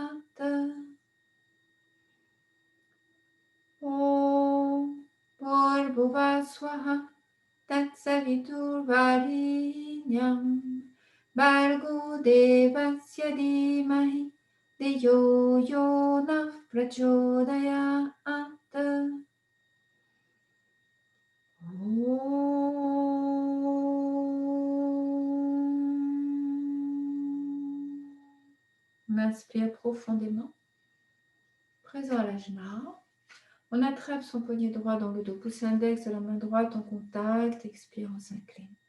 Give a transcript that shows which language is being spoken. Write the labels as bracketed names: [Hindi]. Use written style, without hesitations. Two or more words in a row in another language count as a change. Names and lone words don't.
[Sanskrit] ॐ भुवस्वाहा तत्सवितुर्वरेण्यं भर्गो देवस्य धीमहि धियो योन प्रचोदयात्. [French] On inspire profondément, présent à l'ajna. On attrape son poignet droit dans le dos, pouce index de la main droite en contact, expire, on s'incline.